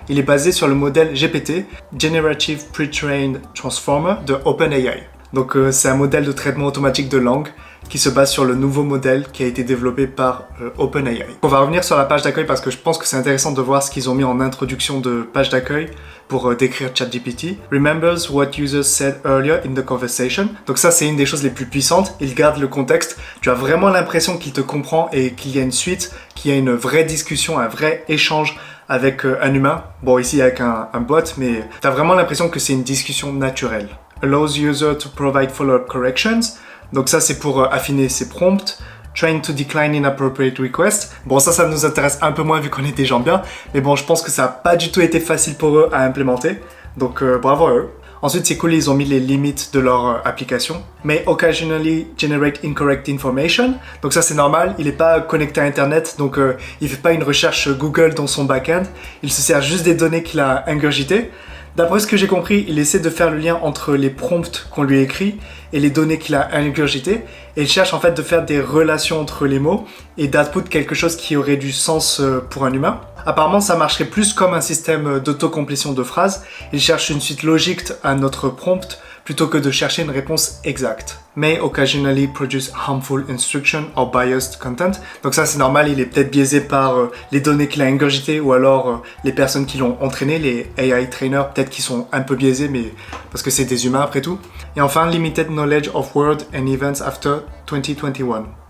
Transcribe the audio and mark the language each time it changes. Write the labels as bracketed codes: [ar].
[fr] Il est basé sur le modèle GPT, Generative Pre-trained Transformer de OpenAI. Donc c'est un modèle de traitement automatique de langue qui se base sur le nouveau modèle qui a été développé par OpenAI. On va revenir sur la page d'accueil parce que je pense que c'est intéressant de voir ce qu'ils ont mis en introduction de page d'accueil pour décrire ChatGPT. [en] Remembers what users said earlier in the conversation. [fr] Donc ça, c'est une des choses les plus puissantes. Il garde le contexte. Tu as vraiment l'impression qu'il te comprend et qu'il y a une suite, qu'il y a une vraie discussion, un vrai échange avec un humain. Bon, ici avec un bot, mais tu as vraiment l'impression que c'est une discussion naturelle. [en] Allows user to provide follow-up corrections. [fr] Donc ça, c'est pour affiner ses prompts. [en] Trying to decline inappropriate requests. [fr] Bon, ça nous intéresse un peu moins vu qu'on est des gens bien. Mais bon, je pense que ça n'a pas du tout été facile pour eux à implémenter. Donc bravo à eux. Ensuite, c'est cool, ils ont mis les limites de leur application. [en] May occasionally generate incorrect information. [fr] Donc ça, c'est normal. Il n'est pas connecté à Internet. Donc il ne fait pas une recherche Google dans son back-end. Il se sert juste des données qu'il a ingurgitées. D'après ce que j'ai compris, il essaie de faire le lien entre les prompts qu'on lui écrit et les données qu'il a ingurgitées. Et il cherche en fait de faire des relations entre les mots et d'output quelque chose qui aurait du sens pour un humain. Apparemment, ça marcherait plus comme un système d'autocomplétion de phrases. Il cherche une suite logique à notre prompt plutôt que de chercher une réponse exacte. [en] May occasionally produce harmful instruction or biased content. [fr] Donc ça, c'est normal, il est peut-être biaisé par les données qu'il a ingurgitées ou alors les personnes qui l'ont entraîné, les AI trainers, peut-être qu'ils sont un peu biaisés, mais parce que c'est des humains après tout. Et enfin, [en] limited knowledge of world and events after 2021.